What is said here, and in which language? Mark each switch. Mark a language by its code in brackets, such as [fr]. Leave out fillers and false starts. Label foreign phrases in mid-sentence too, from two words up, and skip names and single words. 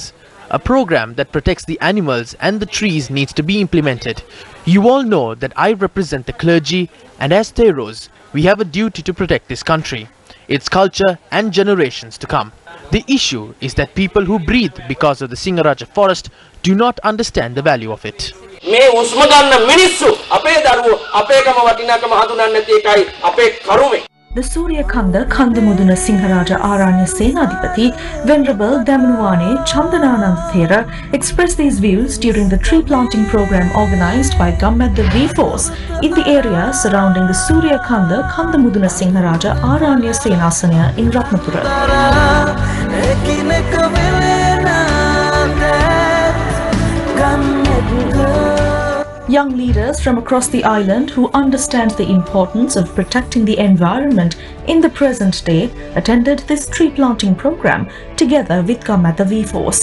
[en] A program that protects the animals and the trees needs to be implemented. You all know that I represent the clergy, and as Theros, we have a duty to protect this country, its culture and generations to come. The issue is that people who breathe because of the Singaraja forest do not understand the value of it. [si] මේ උස්ම ගන්න මිනිස්සු අපේ දරුවෝ අපේකම වටිනාකම හඳුනන්නේ නැති එකයි අපේ කරුමේ. [en] The Surya Kanda Kandamuduna Singharaja Aranya Senadipati Venerable Damanwane Chandananand Thera expressed these views during the tree planting program organized by Gammadda V-Force in the area surrounding the Surya Kanda Kandamuduna Singharaja Aranya Senasana in Ratnapura. Young leaders from across the island who understand the importance of protecting the environment in the present day attended this tree planting program together with Gammadda V-Force.